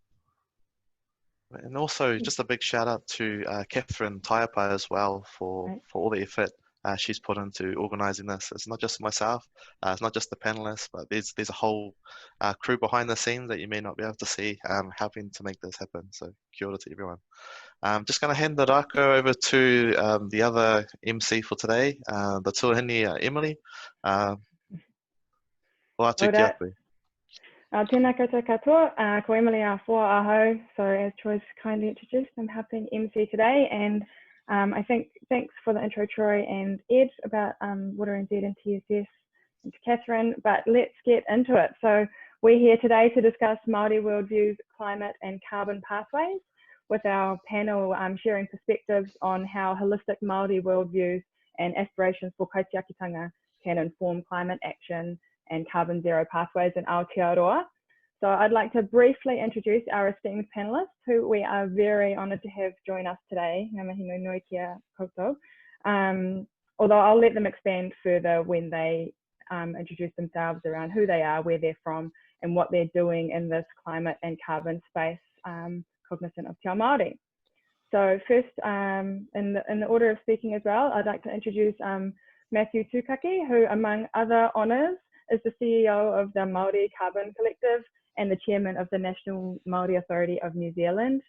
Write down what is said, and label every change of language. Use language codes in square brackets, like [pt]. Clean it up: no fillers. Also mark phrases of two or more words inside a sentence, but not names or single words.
[en] And also just a big shout out to Catherine Taiapa as well for all the effort she's put into organising this. It's not just myself, it's not just the panelists, but there's a whole crew behind the scenes that you may not be able to see helping to make this happen. So [mi] kia ora [en] to everyone. I'm just going to hand the rako over to the other MC for today, the tuahine Emily. [mi] O atu ki aku. Tēnā koutou katoa, ko Emily a whoa aho. [en] So as Troy's kindly introduced, I'm helping MC today, and I think thanks for the intro, Troy and Ed, about Water NZ and TSS, and to Catherine, but let's get into it. So we're here today to discuss Māori worldviews, climate and carbon pathways, with our panel sharing perspectives on how holistic Māori worldviews and aspirations for kaitiakitanga can inform climate action and carbon zero pathways in Aotearoa. So I'd like to briefly introduce our esteemed panelists, who we are very honoured to have join us today. [mi] Ngā mihi nui nui kia koutou. [en] Although I'll let them expand further when they introduce themselves around who they are, where they're from, and what they're doing in this climate and carbon space, cognizant of [mi] Te Ao Māori. [en] So first, in the order of speaking as well, I'd like to introduce Matthew Tukaki, who among other honours is the CEO of the Māori Carbon Collective and the chairman of the National Māori Authority of New Zealand.